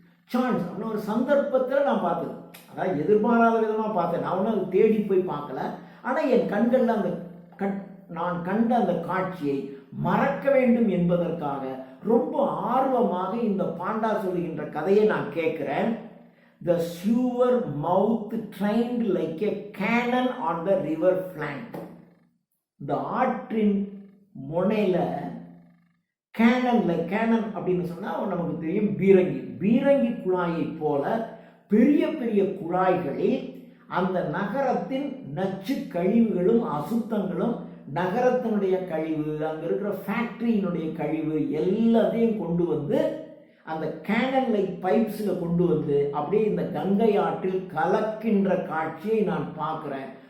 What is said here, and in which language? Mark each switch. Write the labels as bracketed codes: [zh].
[ta] Chance அப்படின்னு ஒரு சந்தர்ப்பத்தில் நான் பார்த்தது, அதாவது எதிர்பாராத விதமாக பார்த்தேன். நான் ஒன்றும் அதை தேடி போய் பார்க்கல. ஆனால் என் கண்களில் அந்த நான் கண்ட அந்த காட்சியை மறக்க வேண்டும் என்பதற்காக ரொம்ப ஆர்வமாக இந்த பாண்டா சொல்லுகின்ற கதையை நான் கேட்கிறேன். [en] The sewer mouth trained like a cannon on the river flank. [ta] இந்த ஆற்றின் முனையில கேனன் அப்படின்னு சொன்னா நமக்கு தெரியும் பீரங்கி குழாயை போல பெரிய பெரிய குழாய்களில் அந்த நகரத்தின் நச்சு கழிவுகளும் அசுத்தங்களும், நகரத்தினுடைய கழிவு, அங்க இருக்கிற ஃபேக்டரியினுடைய கழிவு எல்லாத்தையும் கொண்டு வந்து அந்த கேனல் லைட் பைப்ஸில் கொண்டு வந்து அப்படியே இந்த கங்கை ஆற்றில் கலக்கின்ற காட்சியை நான் பார்க்குறேன்.